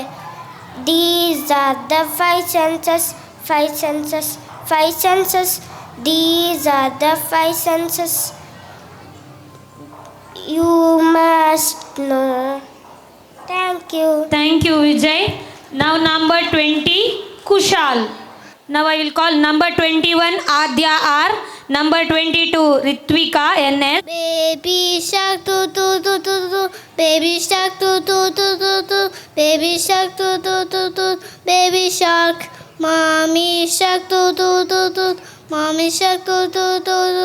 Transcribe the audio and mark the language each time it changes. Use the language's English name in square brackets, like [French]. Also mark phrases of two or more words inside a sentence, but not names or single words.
[English] These are the five senses, five senses, five senses. These are the five senses. You must know. Thank you. Thank you, Vijay. Now number 20, Kushal. Now I will call number 21, Adya R. Number 22, Ritvika NS. Baby shark do do do do do. Baby shark do do do do do. Baby shark do do do do. Baby shark. Mommy shark do do do do. Mommy shark do do do do.